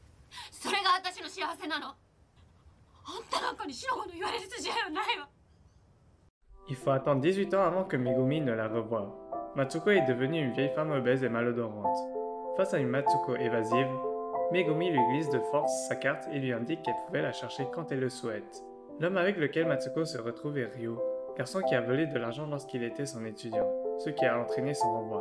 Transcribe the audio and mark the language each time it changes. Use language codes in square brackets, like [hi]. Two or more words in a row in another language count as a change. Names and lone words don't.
[ja] それが私の幸せなの。あんたなんかに白子の言われる筋合いはないわ。 [fr] Il faut attendre 18 ans avant que Megumi ne la revoie. Matsuko est devenue une vieille femme obèse et malodorante. Face à une Matsuko évasive, Megumi lui glisse de force sa carte et lui indique qu'elle pouvait la chercher quand elle le souhaite. L'homme avec lequel Matsuko se retrouve est Ryo, garçon qui a volé de l'argent lorsqu'il était son étudiant, ce qui a entraîné son renvoi.